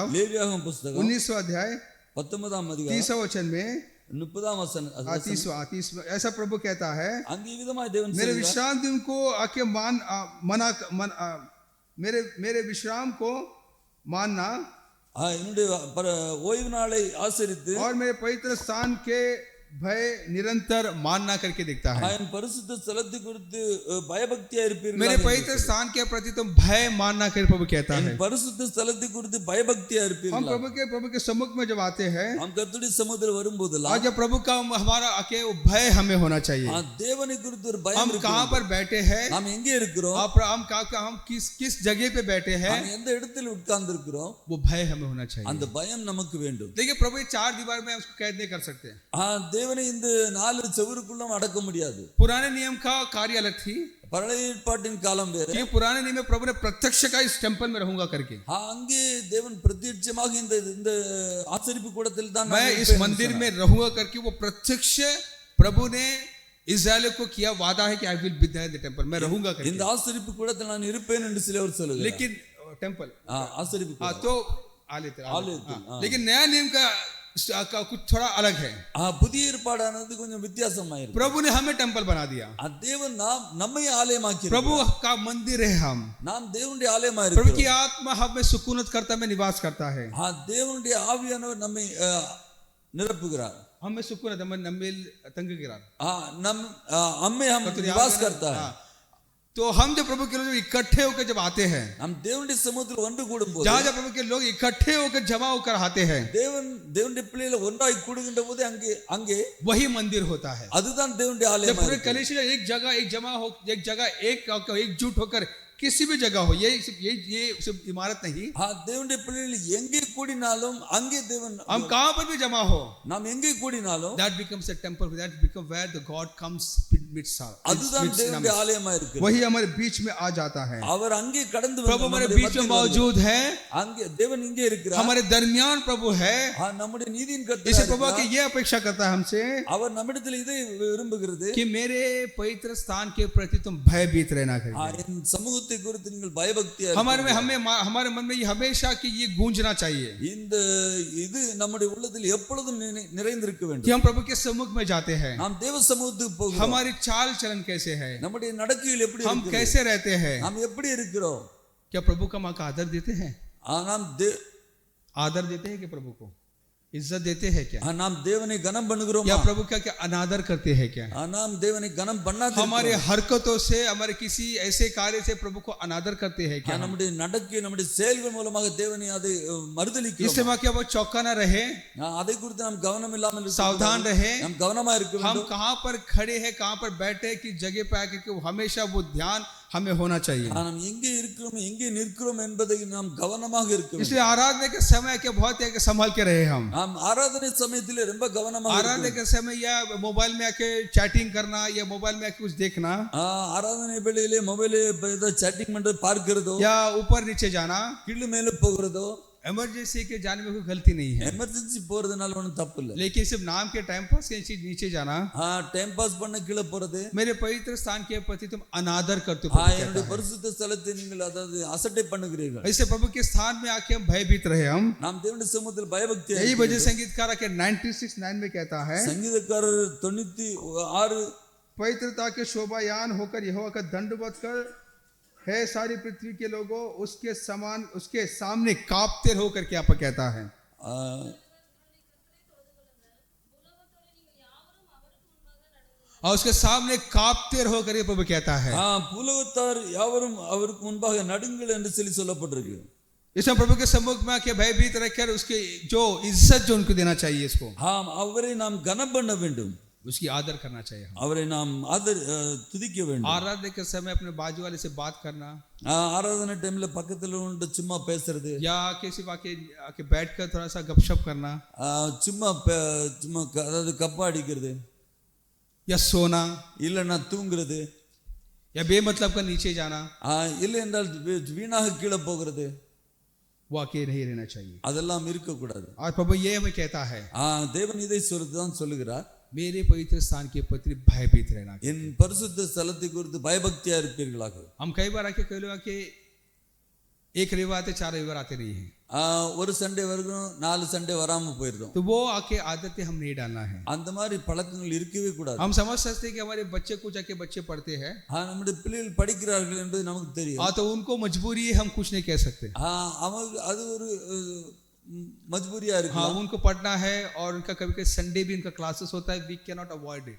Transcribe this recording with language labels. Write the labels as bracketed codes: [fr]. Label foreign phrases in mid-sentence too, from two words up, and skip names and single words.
[ta] லேவியாகமம் புத்தகம் [hi] 19वां अध्याय [ta] 19ஆம் அதிகாரம் [hi] 30वां वचन में 30ஆம் वचन 30वां ऐसा प्रभु कहता है, [ta] அங்கே விதமாய் தேவன் [hi] मेरे [ta] சொல்கிறார், [hi] विश्राम दिन को आके मेरे विश्राम को मानना [ta] என்னுடைய ஓய்வு நாளை ஆசரித்து [hi] और मेरे पवित्र स्थान के भय निरंतर मानना करके दिखता है। [ta] என் பரிசுத்த ஸ்தலத்தை குறித்து பயபக்தியா இருப்பீர்கள். [hi] मेरे पवित्र स्थान के प्रति तुम भय मानना करके प्रभु कहता है। [ta] பரிசுத்த ஸ்தலத்தை குறித்து பயபக்தியா [hi] हम [ta] இருப்பீர்கள். [hi] प्रभु के सम्मुख में जब आते हैं, [ta] நாம் கர்த்தருடைய சமூகத்தில் வரும்போதெல்லாம் [hi] आज जब प्रभु का हमारा आके वो भय हमें होना चाहिए। [ta] தேவனை குறித்து ஒரு [hi] हम [ta] பயம் [hi] कहाँ [ta] இருக்கிறது. [hi] पर बैठे हैं, [ta] நாம் எங்கே இருக்கிறோம், [hi] हम किस जगह पे बैठे हैं, [ta] நாம் எந்த இடத்தில் உட்கார்ந்து இருக்கிறோம், [hi] वो भय हमें होना चाहिए। [ta] அந்த பயம் நமக்கு வேண்டும். [hi] देखिए प्रभु ये 4 दीवार में उसको कैद नहीं कर सकते। [ta] தேவனை இந்த 4 செவுருக்குள்ள அடக்க முடியாது. [hi] पुराने नियम का कार्य अलग थी, [ta] பழைய ஏற்பாட்டின் காலம் வேறு. [hi] कि पुराने नियम में प्रभु ने प्रत्यक्ष का इस टेम्पल में रहूंगा करके, [ta] அங்கே தேவன் பிரத்யட்சமாக இந்த ஆசரிப்பு கூடத்தில் தான் [hi] मैं [ta] நான் [hi] इस [ta] இருப்பேன் [hi] मंदिर [ta] என்று [hi] में रहूंगा करके वो प्रत्यक्ष प्रभु ने इस्राएल को किया वादा है कि [en] I will be there in the temple, [hi] मैं रहूंगा [ta] சொன்னார். இந்த [hi] करके। [ta] ஆசரிப்பு கூடத்தில் நான் இருப்பேன் என்று சிலர் சொல்லுகிறார். [hi] लेकिन टेम्पल [ta] ஆசரிப்பு கூடம். [hi] तो [ta] ஆலயத்தில், [hi] लेकिन नया नियम का कुछ थोड़ा अलग है। [ta] புதிய ஏற்பாடானது கொஞ்சம் வித்தியாசமாயிருக்கு. [hi] प्रभु ने हमें टेम्पल बना दिया, [ta] தேவன் நம்மை ஆலயமாக்கி [hi] प्रभु का मंदिर है हम, [ta] நாம் தேவனுடைய ஆலயமா [hi] प्रभु की [ta] இருக்கிறோம். [hi] आत्मा हमें सुकूनत करता में निवास करता है, [ta] தேவனுடைய ஆவியானவர் நம்மை நிரப்புகிறார். [hi] हमें सुकूनत हमें नमेल तंगीरार नम हमें हम निवास करता है. तो हम जब प्रभु के लोग इकट्ठे होकर जब आते हैं, [ta] हम தேவனுடைய சமூகத்தில் ஒன்று கூடும்போது, [hi] जहाँ जब प्रभु के लोग इकट्ठे होकर जमा होकर आते हैं, [ta] தேவனுடைய பிள்ளைகள் ஒன்றாய் கூடுகின்ற போது அங்கே [hi] वही मंदिर होता है। [ta] அதுதான் தேவனுடைய [hi] जब [ta] ஆலயம். [hi] पूरे कलीसिया एक जगह एकजुट होकर किसी भी जगह हो, ये सिर्फ इमारत नहीं, [ta] தேவனுடைய பிள்ளைகள் எங்கே கூடினாலும் அங்கே தேவன், [hi] हम कहाँ पर भी जमा हो, [ta] நாம் எங்கே கூடினாலும் [en] that becomes a temple, that becomes where the God comes midst us, [ta] அதுதான் தேவனுடைய ஆலயமா இருக்கு. [hi] वही हमारे बीच में आ जाता है। [ta] அவர் அங்கே கடந்து [hi] प्रभु हमारे बीच में मौजूद है, [ta] அங்கே தேவன் இங்கே இருக்கிறார். [hi] हमारे दरमियान प्रभु है। [ta] நம்முடைய நீதியின் [hi] इसे [ta] கர்த்தர் [hi] प्रभु के ये अपेक्षा करता है हमसे [ta] அவர் நம்மிடத்தில் இதை விரும்புகிறது, [hi] कि मेरे पवित्र स्थान के प्रति तुम भयभीत रहना करिए। [ta] என் சமூகத்தை குறித்து நீங்கள் பயபக்தியா [hi] हमारे मन में ये हमेशा कि ये गूंजना चाहिए [ta] இந்த இது நம்முடைய உள்ளத்தில் எப்பொழுதும் நிறைந்திருக்க [hi] कि [ta] வேண்டும். [hi] हम प्रभु के सम्मुख में जाते हैं, [ta] நாம் தேவ சமூகத்துக்கு போகிறோம். [hi] हमारी चाल चलन कैसे है, [ta] நம்முடைய நடக்கையில் எப்படி [hi] हम [ta] இருக்கிறது, [hi] कैसे रहते हैं, [ta] நாம் எப்படி இருக்கிறோம். [hi] क्या प्रभु का माँ का आदर देते हैं, [ta] நாம் [hi] आदर देते हैं कि प्रभु को इज्जत देते हैं क्या, [ta] நாம் தேவனை கனம் பண்ணுகிறோம். [hi] या प्रभु क्या क्या अनादर करते हैं क्या, [ta] நாம் தேவனை கனம் பண்ணாத [hi] हमारे हरकतों से हमारे किसी ऐसे कार्य से प्रभु को अनादर करते हैं क्या, [ta] நம்முடைய நடக்கை நம்முடைய செயல்கள் மூலமாக தேவனை அதை மறுதலிக்கிறோம். [hi] इससे क्या वो चौका ना रहे, [ta] அதை குறித்து நாம் கவனம் இல்லாமல் இருக்க [hi] सावधान [ta] கூடாது. [hi] रहे, [ta] நாம் கவனமா இருக்க [hi] हम [ta] வேண்டும். [hi] कहाँ पर खड़े हैं, कहाँ पर बैठे हैं, किस जगह पे आके कि हमेशा वो ध्यान हमें होना चाहिए। [ta] நாம் எங்கே இருக்கிறோம் எங்கே நிற்கிறோம் என்பதை நாம் கவனமாக இருக்க வேண்டும். [hi] इसलिए आराधना के समय के बहुत है कि संभाल के रहे हम, [ta] நாம் ஆராதனை சமயத்திலே ரொம்ப கவனமாக இருக்க [hi] आराधना [ta] வேண்டும். [hi] के समय या मोबाइल में आके चैटिंग करना या मोबाइल में आके कुछ देखना [ta] ஆராதனை வேளையிலே மொபைலே ஏதோ சேட்டிங் பண்றது பார்க்கிறதோ, [hi] या ऊपर नीचे जाना, [ta] கீழே மேலே போகிறதோ, [hi] इमरजेंसी के जाने में कोई गलती नहीं है, [ta] எமர்ஜென்சி போறதுனால ஒன்றும் தப்பு இல்லை. [hi] लेकिन सिर्फ नाम के टाइम पास के नीचे जाना, [ta] டைம் பாஸ் பண்ண கீழே போறது, [hi] मेरे पवित्र स्थान के प्रति तुम अनादर करते हो, [ta] என்னுடைய பரிசுத்த ஸ்தலத்தை நீங்கள் அதாவது அசட்டை பண்ணுகிறீர்கள். [hi] ऐसे प्रभु के स्थान में आके हम भयभीत रहे, हम [ta] நாம் தேவனுடைய சமூகத்தில் பயபக்தியா [hi] यही वजह संगीतकार के 96:9 में कहता है, [ta] சங்கீதக்காரர் 96 [hi] पवित्रता के शोभायान होकर यहोवा का दंडवत कर है सारी पृथ्वी के लोगों, उसके समान उसके सामने कांपते रहो करके यहाँ पर कहता है. और उसके सामने कांपते रहो करके प्रभु कहता है. [ta] பூலோகத்தார் யாவரும் அவருக்கு முன்பாக நடுங்கள் என்று சொல்லப்பட்டிருக்கு. [hi] इसमें प्रभु के सम्मुख में आके भयभीत रहकर उसके जो इज्जत जो उनको देना चाहिए, इसको [ta] அவரை நாம் கனம் பண்ண வேண்டும், [hi] उसकी आदर करना चाहिए, [ta] அவரை நாம் துதிக்க வேண்டும். [hi] आराधना के समय अपने बाजू वाले से बात करना, [ta] ஆராதனை டைம்ல பக்கத்துல உண்டு சும்மா பேசுறது, [hi] या किसी आके बैठकर थोड़ा सा गपशप करना, [ta] சும்மா சும்மா அதாவது கப்பா अடிக்கிறது, [hi] या सोना, [ta] இல்லைன்னா தூங்குறது, [hi] या बेमतलब का नीचे जाना, [ta] இல்லை என்றால் வீணாக கீழே போகிறது, [hi] वो आके नहीं रहना चाहिए. [ta] அதெல்லாம் இருக்க கூடாது. [hi] और प्रभु ये हमें कहता है, [ta] தேவன் இதை சொல்லுதான் சொல்லுகிறார், [hi] मेरे पवित्र स्थान के प्रति भयभीत रहना, [ta] என் பரிசுத்த ஸ்தலத்தை குறித்து பயபக்தியா இருப்பீர்களாக. [hi] हम कई बार आके कह लो कि एक रविवार आते 4 रविवार आते नहीं है, [ta] ஒரு சண்டே வரைக்கும் 4 சண்டே வராம போயிடும். [hi] तो वो आके आदतें हम नहीं डालना है. [ta] அந்த மாதிரி பழக்கங்கள் இருக்கவே கூடாது. [hi] हम समझ सकते हैं कि हमारे बच्चे कुछ आके बच्चे पढ़ते हैं, [ta] நம்முடைய பிள்ளைகள் படிக்கிறார்கள் என்பது நமக்கு தெரியும். [hi] तो उनको मजबूरी है, हम कुछ नहीं कह सकते. [ta] அவங்க அது ஒரு मजबूरिया இருக்கு. [hi] उनको पढ़ना है और उनका कभी संडे भी उनका क्लासेस होता है, [en] We cannot avoid it.